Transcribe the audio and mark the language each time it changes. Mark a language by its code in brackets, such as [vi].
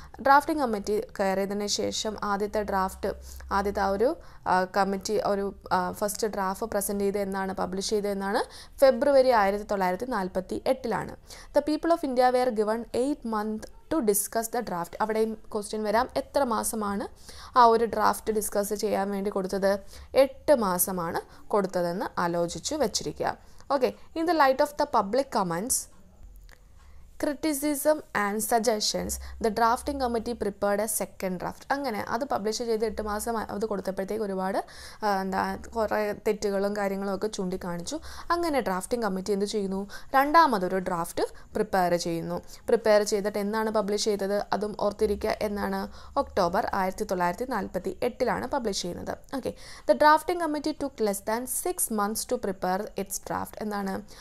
[ml] Drafting committee കയറിയതിന് ശേഷം ആദ്യത്തെ ആ ഒരു കമ്മിറ്റി ഒരു ഫസ്റ്റ് ഡ്രാഫ്റ്റ് പ്രസൻറ്റ് ചെയ്ത് എന്നാണ് പബ്ലിഷ് ചെയ്തതെന്നാണ്? [en] February 1948. The people of India were given 8 months to discuss the draft. [ml] അവിടെയും ക്വസ്റ്റ്യൻ വരാം, എത്ര മാസമാണ് ആ ഒരു ഡ്രാഫ്റ്റ് ഡിസ്കസ് ചെയ്യാൻ വേണ്ടി കൊടുത്തത്? 8 മാസമാണ് കൊടുത്തതെന്ന് ആലോചിച്ച് വെച്ചിരിക്കുക. [en] Okay, in the light of the public comments, criticism and suggestions, the drafting committee prepared a second draft. [ml] അങ്ങനെ അത് പബ്ലിഷ് ചെയ്ത് 8 മാസം അത് കൊടുത്തപ്പോഴത്തേക്ക് ഒരുപാട് കുറേ തെറ്റുകളും കാര്യങ്ങളും ഒക്കെ ചൂണ്ടിക്കാണിച്ചു. അങ്ങനെ ഡ്രാഫ്റ്റിംഗ് കമ്മിറ്റി എന്ത് ചെയ്യുന്നു? രണ്ടാമതൊരു ഡ്രാഫ്റ്റ് പ്രിപ്പയർ ചെയ്യുന്നു. പ്രിപ്പയർ ചെയ്തിട്ട് എന്നാണ് പബ്ലിഷ് ചെയ്തത്? അതും ഓർത്തിരിക്കുക, എന്നാണ്? ഒക്ടോബർ 1948 പബ്ലിഷ് ചെയ്യുന്നത്. [en] Okay, the drafting committee took less than 6 months to prepare its draft. [ml] എന്താണ്?